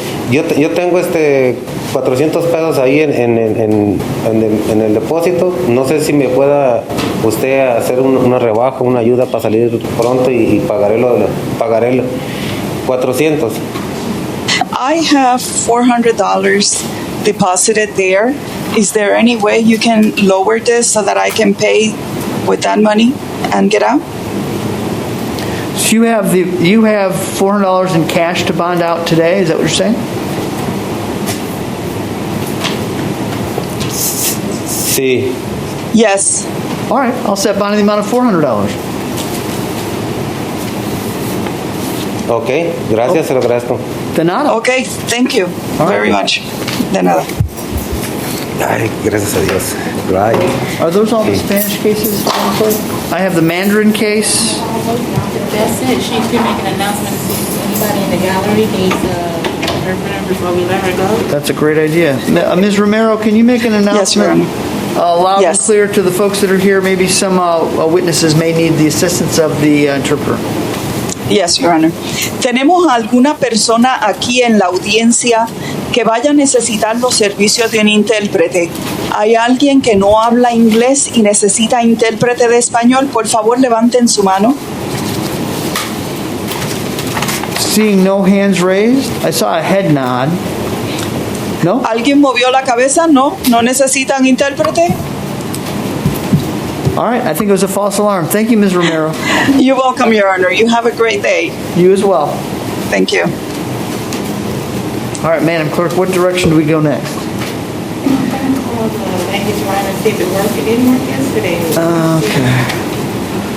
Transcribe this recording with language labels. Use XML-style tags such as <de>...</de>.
<es>Yo tengo 400 pesos ahí en el depósito. No sé si me pueda usted hacer una rebaja, una ayuda para salir pronto y pagaré 400.</es> <en>I have $400 deposited there. Is there any way you can lower this so that I can pay with that money and get out? So you have $400 in cash to bond out today. Is that what you're saying?</en> <es>Sí.</es> <en>Yes. All right, I'll set bond in the amount of $400.</en> <es>Okay, gracias, se lo agradezco. De nada.</es> <en>Okay, thank you very much.</en> <es>De nada. Ay, gracias a Dios. Right.</es> <en>Are those all the Spanish cases? I have the Mandarin case. That's it. She's been making announcements to anybody in the gallery needs interpreter before we let her go? That's a great idea. Ms. Romero, can you make an Yes, Your announcement Honor. loud and Yes. clear to the folks that are here? Maybe some witnesses may need the assistance of the interpreter. Yes, Your Honor.</en> <es>¿Tenemos alguna persona aquí en la audiencia que vaya a necesitar los servicios de un intérprete? ¿Hay alguien que no habla inglés y necesita intérprete de español? Por favor, levanten su mano.</es> <en>Seeing no hands raised, I saw a head nod. No?</en> <es>¿Alguien movió la cabeza? No, no necesitan intérprete.</es> <en>All right, I think it was a false alarm. Thank you, Ms. Romero. You're welcome, Your Honor. You have a great day. You as well. Thank you. All right, Madam Clerk, what direction do we go next? I'm going to call the language line and see if it worked. It didn't work yesterday.</en>